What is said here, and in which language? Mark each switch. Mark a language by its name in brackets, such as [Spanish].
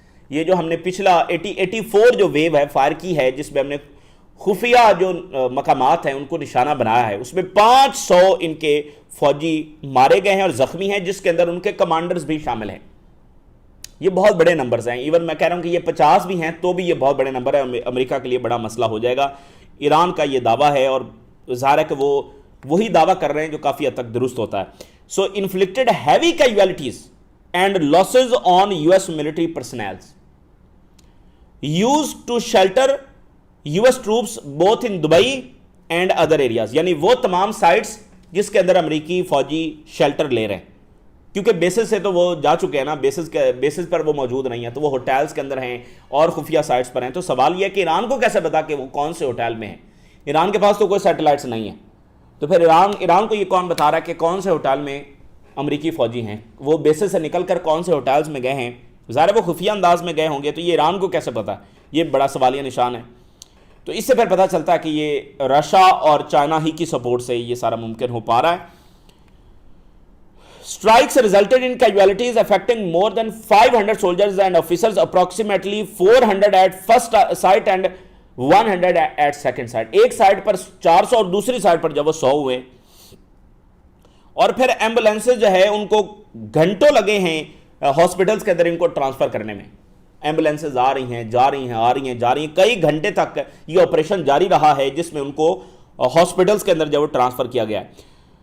[Urdu] یہ جو ہم نے پچھلا 84 جو ویو ہے فائر کی ہے, جس میں ہم نے خفیہ جو مقامات ہیں ان کو نشانہ بنایا ہے, اس میں 500 ان کے فوجی مارے گئے ہیں اور زخمی ہیں, جس کے اندر ان کے کمانڈرز بھی شامل ہیں. یہ بہت بڑے نمبرز ہیں. ایون میں کہہ رہا ہوں کہ یہ 50 بھی ہیں تو بھی یہ بہت بڑے نمبر ہے. امریکہ کے لیے بڑا مسئلہ ہو جائے گا. ایران کا یہ دعویٰ ہے اور ظاہر ہے کہ وہ وہی دعویٰ کر رہے ہیں جو کافی حد تک درست ہوتا ہے. [English] So inflicted heavy casualties and losses on US military personnel used to shelter US troops both in Dubai and other areas. [Urdu] یعنی وہ تمام سائٹس جس کے اندر امریکی فوجی شیلٹر لے رہے ہیں, کیونکہ بیسز سے تو وہ جا چکے ہیں نا, بیسز پر وہ موجود نہیں ہیں, تو وہ ہوٹلز کے اندر ہیں اور خفیہ سائٹس پر ہیں. تو سوال یہ ہے کہ ایران کو کیسے پتا کہ وہ کون سے ہوٹل میں ہیں؟ ایران کے پاس تو کوئی سیٹلائٹس نہیں ہیں. تو پھر ایران کو یہ کون بتا رہا ہے کہ کون سے ہوٹل میں امریکی فوجی ہیں؟ وہ بیسز سے نکل کر کون سے ہوٹلز میں گئے ہیں؟ ظاہر وہ خفیہ انداز میں گئے ہوں گے, تو یہ ایران کو کیسے پتا؟ یہ بڑا سوالیہ نشان ہے. تو اس سے پھر پتہ چلتا ہے کہ یہ رشیا اور چائنا ہی کی سپورٹ سے یہ سارا ممکن ہو پا رہا ہے. [English] Strikes resulted in casualties affecting more than 500 soldiers and officers, approximately 400 at first site and 100 at second site. [Urdu] ایک سائٹ پر 400 اور دوسری سائٹ پر جب وہ 100 ہوئے, اور پھر ایمبولینسز جو ہے ان کو گھنٹوں لگے ہیں ہاسپٹلز کے اندر ان کو ٹرانسفر کرنے میں. ایمبولینسز آ رہی ہیں, جا رہی ہیں, آ رہی ہیں, جا رہی ہیں, کئی گھنٹے تک یہ آپریشن جاری رہا ہے جس میں ان کو ہاسپٹلز کے اندر جب ٹرانسفر کیا گیا ہے.